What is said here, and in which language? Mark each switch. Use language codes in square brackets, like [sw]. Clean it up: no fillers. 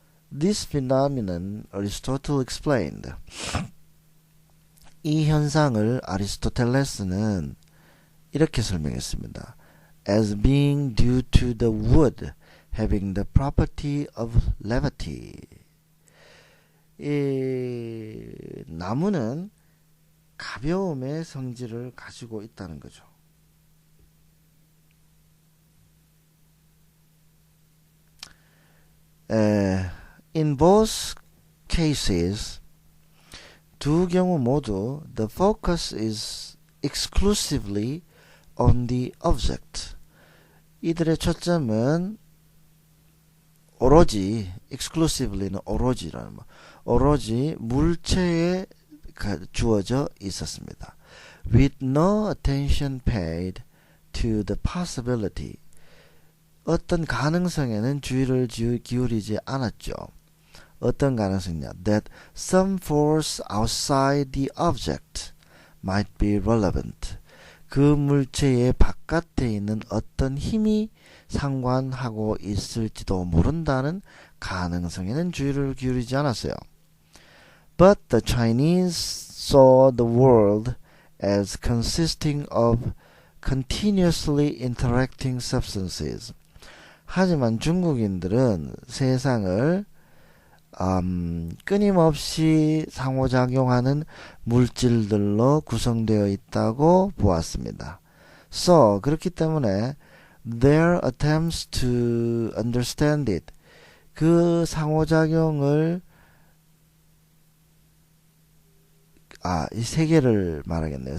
[en] This phenomenon Aristotle explained. [ko] 이 현상을 아리스토텔레스는 이렇게 설명했습니다. [en] As being due to the wood having the property of levity. [ko] 이 나무는 가벼움의 성질을 가지고 있다는 거죠. [en] In both cases, [ko] 두 경우 모두 [en] the focus is exclusively on the object. [ko] 이들의 초점은 오로지, exclusively는 오로지라는 말, 오로지 물체에 주어져 있었습니다. [en] With no attention paid to the possibility. [ko] 어떤 가능성에는 주의를 기울이지 않았죠. 어떤 가능성이냐? [en] That some force outside the object might be relevant. [ko] 그 물체의 바깥에 있는 어떤 힘이 상관하고 있을지도 모른다는 가능성에는 주의를 기울이지 않았어요. [en] But the Chinese saw the world as consisting of continuously interacting substances. [ko] 하지만 중국인들은 세상을 끊임없이 상호작용하는 물질들로 구성되어 있다고 보았습니다. So, 그렇기 때문에 [en] their attempts to understand it, [ko] 그 상호작용을 이 세계를 말하겠네요.